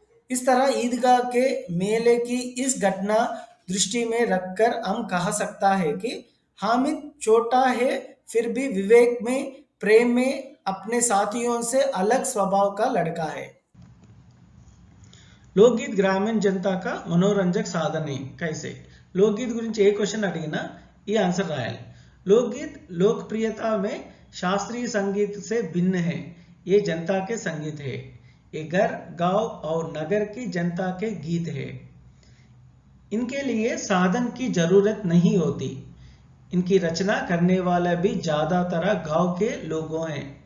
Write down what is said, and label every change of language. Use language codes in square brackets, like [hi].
[hi] इस तरह ईदगाह के मेले की इस घटना दृष्टि में रखकर हम कह सकता है कि हामिद छोटा है फिर भी विवेक में, प्रेम में अपने साथियों से अलग स्वभाव का लड़का है। लोकगीत ग्रामीण जनता का मनोरंजक साधन है कैसे? [te] लोकगीत గురించి ఏ క్వశ్చన్ అడిగినా ఈ ఆన్సర్ రాయాలి। [hi] लोकगीत लोकप्रियता में शास्त्रीय संगीत से भिन्न है। ये जनता के संगीत है। ये घर, गांव और नगर की जनता के गीत है। इनके लिए साधन की जरूरत नहीं होती। इनकी रचना करने वाले भी ज्यादातर गांव के लोगों हैं।